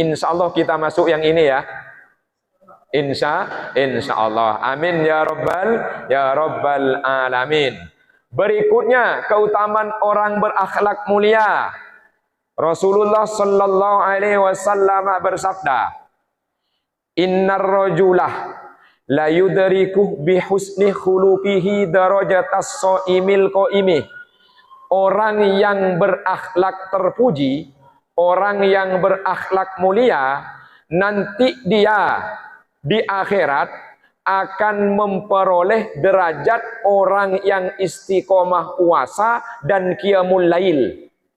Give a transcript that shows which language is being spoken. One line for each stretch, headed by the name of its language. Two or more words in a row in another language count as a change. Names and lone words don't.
Arabic: إن شاء الله
Indonesian: kita masuk yang ini ya.
Arabic: إن شاء الله. آمين يا رب العالمين.
Indonesian: Berikutnya keutamaan orang berakhlak mulia. Rasulullah
Arabic: صلى الله عليه وسلم
Indonesian: bersabda,
Arabic: "إن الرجل ليدرك بحسن خلقه درجة الصائم القائم."
Indonesian: Orang yang berakhlak terpuji, orang yang berakhlak mulia, nanti dia di akhirat akan memperoleh derajat orang yang istiqomah puasa dan
Arabic: قيام الليل.